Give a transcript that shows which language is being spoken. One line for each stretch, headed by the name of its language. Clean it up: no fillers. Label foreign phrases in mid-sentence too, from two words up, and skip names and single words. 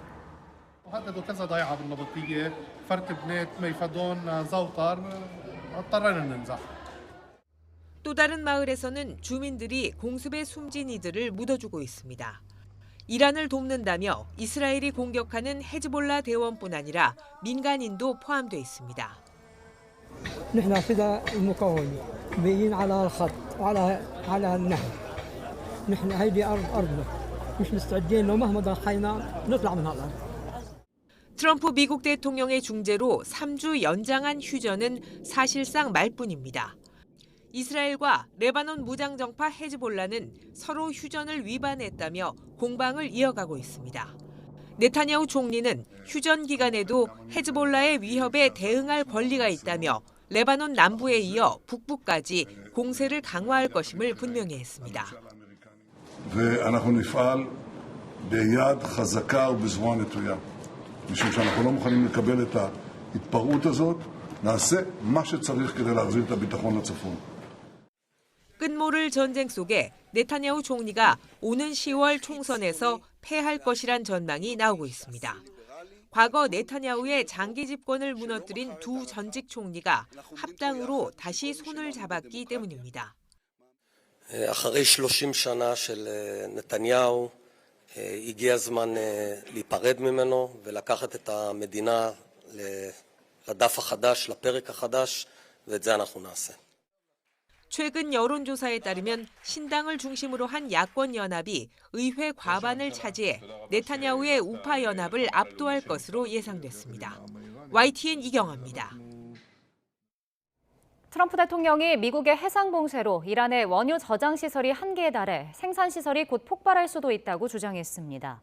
Korean: 또 다른 마을에서는 주민들이 공습에 숨진 이들을 묻어주고 있습니다. 이란을 돕는다며 이스라엘이 공격하는 헤즈볼라 대원뿐 아니라 민간인도 포함돼 있습니다.
Arabic: نحن فداء المكون بيين على الخط على النهر نحن هيدي أرضنا مش مستعدين لو مهما ضحينا نطلع من هالأرض.
Korean: 트럼프 미국 대통령의 중재로 3주 연장한 휴전은 사실상 말뿐입니다. 이스라엘과 레바논 무장정파 헤즈볼라는 서로 휴전을 위반했다며 공방을 이어가고 있습니다. 네타냐후 총리는 휴전 기간에도 헤즈볼라의 위협에 대응할 권리가 있다며 레바논 남부에 이어 북부까지 공세를 강화할 것임을 분명히 했습니다.
Hebrew: ואנחנו נפעל ביד חזקה ובזרוע נטויה. משום שאנחנו לא מוכנים לקבל את ההתפרעות הזאת, נעשה מה שצריך כדי להחזיר את הביטחון לצפון.
Korean: 끝모를 전쟁 속에 네타냐후 총리가 오는 10월 총선에서 패할 것이란 전망이 나오고 있습니다. 과거 네타냐후의 장기 집권을 무너뜨린 두 전직 총리가 합당으로 다시 손을 잡았기 때문입니다.
Hebrew: אחרי 30 שנה של נתניהו, הגיע הזמן להיפרד ממנו ולקחת את המדינה לדף החדש, לפרק החדש, ואת זה אנחנו נעשה.
Korean: 최근 여론조사에 따르면 신당을 중심으로 한 야권 연합이 의회 과반을 차지해 네타냐후의 우파 연합을 압도할 것으로 예상됐습니다. YTN 이경아입니다. 트럼프 대통령이 미국의 해상 봉쇄로 이란의 원유 저장 시설이 한계에 달해 생산 시설이 곧 폭발할 수도 있다고 주장했습니다.